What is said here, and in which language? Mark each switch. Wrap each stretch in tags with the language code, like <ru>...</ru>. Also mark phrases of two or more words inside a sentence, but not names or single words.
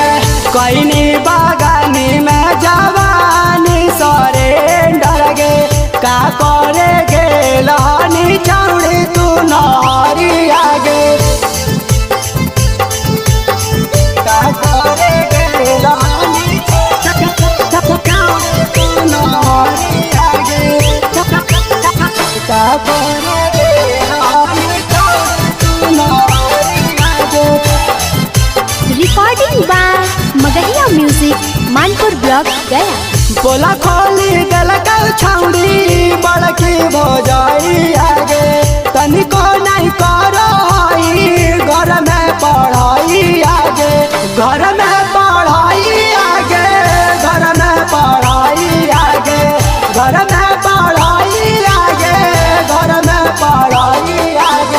<mag>कैनी बागानी में जवानी सरेंडर गे, का करे गेलानी छौड़ी तू नहरी आगे, का करे गेलानी तू नहरी आगे, का करे गेलानी तू नहरी आगे।</mag> <en>Recording by Magahiya Music, Manpur Block, Gaya.</en> <mag>बोला खोली दिलक छौड़ी बड़की भौजाई आगे, तनिको नहीं करो घर में पढ़ाई आगे, घर में पढ़ाई आगे, घर में पढ़ाई आगे, घर में पढ़ाई आगे, घर में पढ़ाई आगे।</mag>